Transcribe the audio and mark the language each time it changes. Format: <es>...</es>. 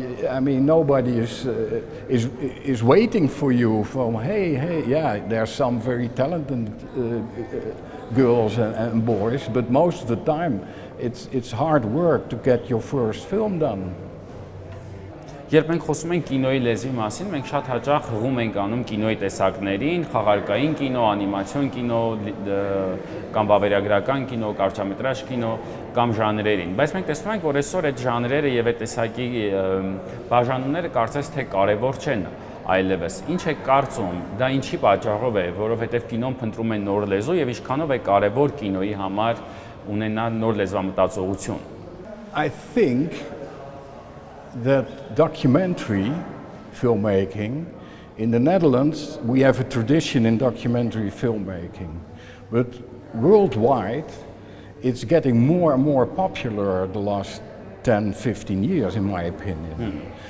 <en>I mean, nobody is waiting for you. From hey, yeah, there are some very talented girls and boys, but most of the time, it's hard work to get your first film done.</en> <hy>Երբ մենք խոսում ենք կինոյի լեզվի մասին, մենք շատ հաճախ հղում ենք անում կինոյի տեսակներին, խաղարկային կինո, անիմացիոն կինո, կամ վավերագրական կինո, կարճամետրաժ կինո կամ ժանրերին։ Բայց մենք տեսնում ենք, որ այսօր այդ ժանրերը եւ այդ տեսակի բաժանումները կարծես թե կարեւոր չեն այլևս։ Ինչ է կարծում, դա ինչի պատճառով է, որովհետեւ կինոն փնտրում է նոր լեզու եւ ինչքանով է կարեւոր կինոյի համար ունենալ նոր լեզվամտածողություն։</hy> <en>I think that documentary filmmaking, in the Netherlands, we have a tradition in documentary filmmaking, but worldwide, it's getting more and more popular the last 10, 15 years, in my opinion.</en>